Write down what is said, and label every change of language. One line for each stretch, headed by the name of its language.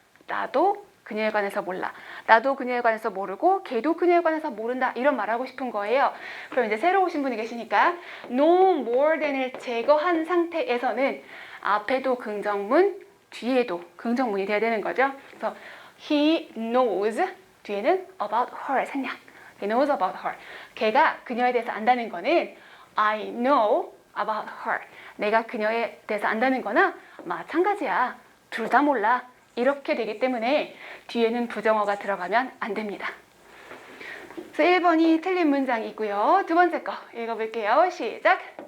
Korean: 나도 그녀에 관해서 몰라. 나도 그녀에 관해서 모르고 걔도 그녀에 관해서 모른다. 이런 말하고 싶은 거예요. 그럼 이제 새로 오신 분이 계시니까 no more than을 제거한 상태에서는 앞에도 긍정문, 뒤에도 긍정문이 돼야 되는 거죠. 그래서
English: he knows
Korean: 뒤에는
English: about her
Korean: 생략.
English: He knows about her.
Korean: 걔가 그녀에 대해서 안다는 거는
English: I know about her.
Korean: 내가 그녀에 대해서 안다는 거나 마찬가지야. 둘 다 몰라. 이렇게 되기 때문에 뒤에는 부정어가 들어가면 안 됩니다. 그래서 1번이 틀린 문장이고요. 두 번째 거 읽어볼게요. 시작.